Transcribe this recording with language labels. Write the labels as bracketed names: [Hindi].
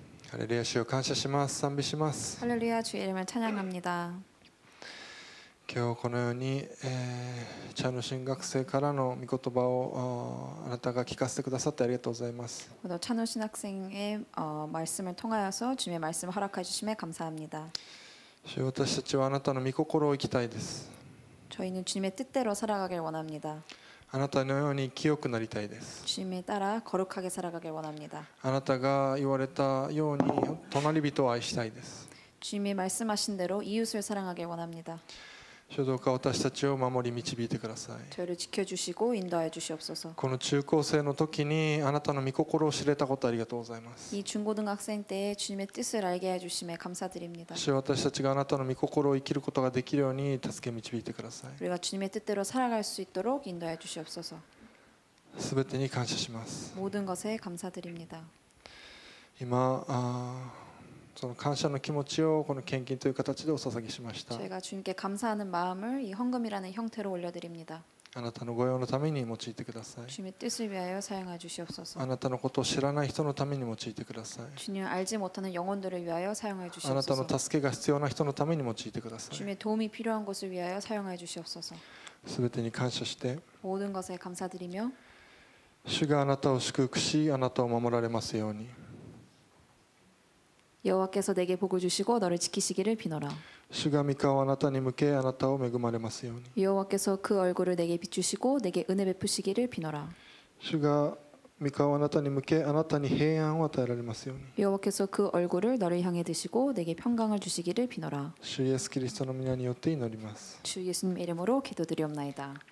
[Japanese] ハレルヤ、主を感謝します。賛美します。 [Korean] 할렐루야 주의 이름을 찬양합니다. [Japanese] 今日このように、チャンの神学生からの御言葉をあなたが聞かせてくださってありがとうございます。 [Korean] 오늘 찬우신 학생의 말씀을 통하여서 주님의 말씀을 허락해 주심에 감사합니다. [Japanese] 主よ、私たちはあなたの御心を生きたいです。 [Korean] 저희는 주님의 뜻대로 살아가길 원합니다. [Japanese] あなたのように清くなりたいです。 [Korean] 주님에 따라 거룩하게 살아가길 원합니다. [Japanese] あなたが言われたように隣人を愛したいです。 [Korean] 주님이 말씀하신 대로 이웃을 사랑하길 원합니다. [Japanese] 主よ、どうか私たちを守り導いてください。 [Korean] 저희를 지켜주시고 인도하여 주시옵소서. [Japanese] この中高生の時にあなたの御心を知れたことありがとうございます。 [Korean] 이 중고등학생 때에 주님의 뜻을 알게 해주심에 감사드립니다. [Japanese] 主よ、私たちがあなたの御心を生きることができるように助け導いてください。 [Korean] 우리가 주님의 뜻대로 살아갈 수 있도록 인도하여 주시옵소서. [Japanese] すべてに感謝します。 [Korean] 모든 것에 감사드립니다. [Japanese] 今その感謝の気持ちをこの献金という形でお捧げしました。 [Korean] 저희가 주님께 감사하는 마음을 이 헌금이라는 형태로 올려드립니다. [Japanese] あなたの御用のために用いてください。 [Korean] 주님의 뜻을 위하여 사용하여 주시옵소서. [Japanese] あなたのことを知らない人のために用いてください。 [Korean] 주님을 알지 못하는 영혼들을 위하여 사용하여 [Japanese] あなたの [Korean] 주시옵소서. [Japanese] 助けが必要な人のために用いてください。 [Korean] 주님의 도움이 필요한 곳을 위하여 사용하여 주시옵소서. [Japanese] すべてに感謝して、 [Korean] 모든 것에 감사드리며 [Japanese] 主があなたを祝福し、あなたを守られますように。 [Korean] 여호와께서 내게 복을 주시고 너를 지키시기를 비노라. [Japanese] 主が御顔をあなたに向け、あなたを恵まれますように。 [Korean] 여호와께서 그 얼굴을 내게 비추시고 내게 은혜 베푸시기를 비노라. [Japanese] 主が御顔をあなたに向け、あなたに平安を与えられますように。 [Korean] 여호와께서 그 얼굴을 너를 향해 드시고 내게 평강을 주시기를 비노라. [Japanese] 主イエスキリストの皆によって祈ります。 [Korean] 주 예수님 이름으로 기도드리옵나이다.